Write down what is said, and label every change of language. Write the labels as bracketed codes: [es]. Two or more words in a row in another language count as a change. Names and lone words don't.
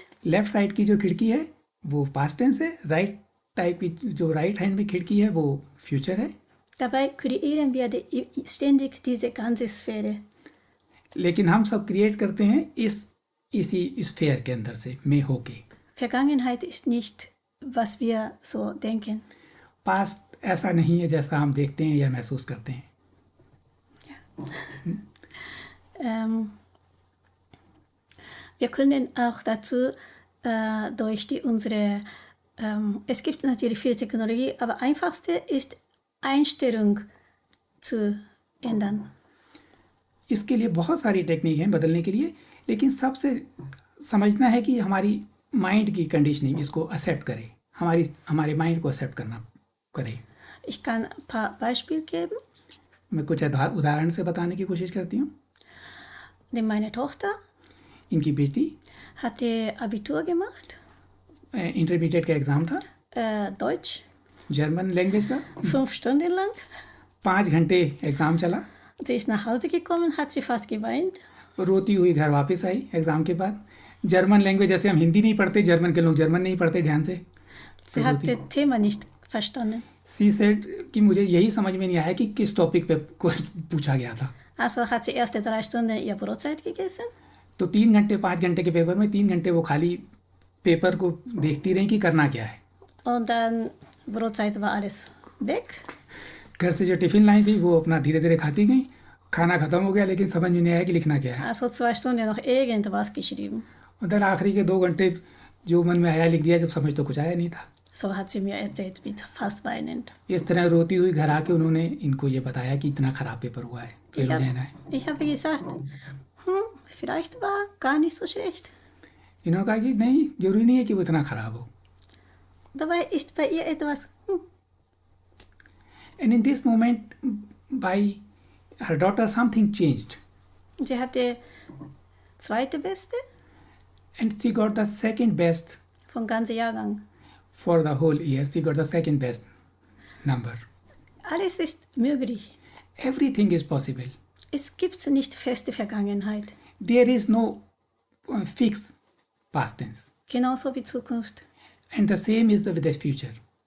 [en] left side [hi] की जो खिड़की है वो [en] past tense [hi] है, [en] right type [hi] की जो [en] right hand [hi] में खिड़की है वो फ्यूचर है. [de] Dabei kreieren wir ständig diese ganze Sphäre. [hi] लेकिन हम सब क्रिएट करते हैं इसी स्फेयर के अंदर से में होके. [de] Vergangenheit ist nicht, was wir so denken. [hi] पास्ट ऐसा नहीं है जैसा हम देखते हैं या महसूस करते हैं. [de] Wir können auch dazu durch es gibt natürlich viel Technologie, aber einfachste ist Einstellung zu ändern. [hi] इसके लिए बहुत सारी टेक्निक हैं बदलने के लिए, लेकिन सबसे समझना है कि हमारी माइंड की कंडीशनिंग इसको एक्सेप्ट करे, हमारे माइंड को एक्सेप्ट करना करे. [de] Ich kann ein paar Beispiele geben. [hi] मैं कुछ उदाहरण से बताने की कोशिश करती हूँ. [de] Meine Tochter [hi] इनकी बेटी [de] hatte Abitur gemacht. [hi] इंटरमीडिएट का एग्ज़ाम था. [de] Deutsch. [en] German language [hi] का. [de] 5 Stunden lang. [hi] 5 घंटे एग्ज़ाम चला. [de] Sie ist nach Hause gekommen, hat sie fast geweint. [hi] रोती हुई घर वापस आई एग्ज़ाम के बाद. [en] German language, [hi] जैसे हम हिंदी नहीं पढ़ते, जर्मन के लोग जर्मन नहीं पढ़ते ध्यान से. [de] Sie hat das Thema nicht verstanden. [en] she said [hi] कि मुझे यही समझ में नहीं आया कि किस टॉपिक पे कुछ पूछा गया था. [de] Also hat sie erste 3 Stunden ihr Brotzeit gegessen. [hi] तो 3 घंटे 5 घंटे के पेपर में 3 घंटे वो खाली पेपर को देखती रही कि करना क्या है. [de] Und dann Brotzeit war alles weg. [hi] घर से जो टिफ़िन लाई थी वो अपना धीरे धीरे खाती गई. खाना ख़त्म हो गया, लेकिन समझ में नहीं आया कि लिखना क्या है. [de] Also 2 Stunden noch irgendwas geschrieben. [hi] उधर आखिरी के 2 घंटे जो मन में आया लिख दिया, जब समझ तो कुछ आया नहीं था. [de] So hat sie mir erzählt, mit fast weinend. [hi] इस तरह रोती हुई घर आके उन्होंने इनको ये बताया कि इतना ख़राब पेपर हुआ है, फेल हो जाना है. [de] Ich habe gesagt, vielleicht war gar nicht so schlecht. [hi] इन्होंने कहा कि नहीं, जरूरी नहीं है कि वो इतना ख़राब हो. [de] Dabei ist bei ihr etwas. [en] And in this moment, by her daughter, something changed. [de] Sie hatte zweite Beste [en] And she got the second best [de] vom ganzen Jahrgang. [en] for the whole year. She got the second best number. [de] Alles ist möglich. [en] Everything is possible. [de] Es gibt nicht feste Vergangenheit. [en] There is no fixed past tense. [de] Genauso wie Zukunft. [en] And the same is with the future.